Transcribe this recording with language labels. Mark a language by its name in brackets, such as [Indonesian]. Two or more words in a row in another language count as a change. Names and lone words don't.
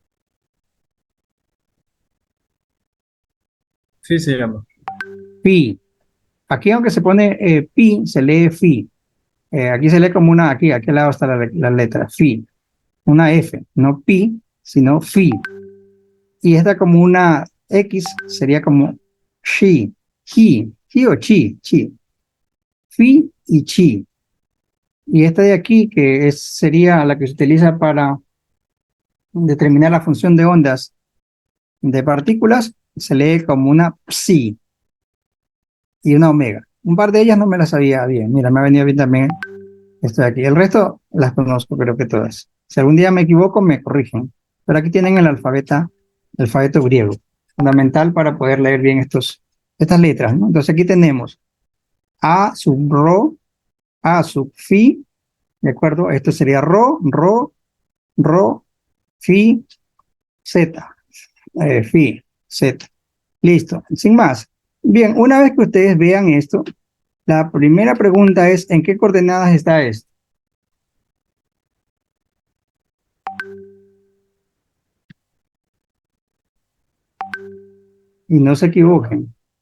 [Spanish] Sí, se llama. Pi. Aquí aunque se pone pi, se lee fi. Aquí se lee como una, aquí al lado está la letra, fi. Una F, no pi, sino fi. Y esta como una X sería como chi, chi o chi, fi y chi. Y esta de aquí, que sería la que se utiliza para determinar la función de ondas de partículas, se lee como una psi y una omega. Un par de ellas no me las sabía bien. Mira, me ha venido bien también esto de aquí. El resto las conozco, creo que todas. Si algún día me equivoco, me corrigen. Pero aquí tienen el alfabeto griego, fundamental para poder leer bien estas letras, ¿no? Entonces aquí tenemos A sub rho, A sub fi, ¿de acuerdo? Esto sería rho, fi, z, fi, z. Listo, sin más. Bien, una vez que ustedes vean esto, la primera pregunta es, ¿en qué coordenadas está esto? Y no se equivoquen.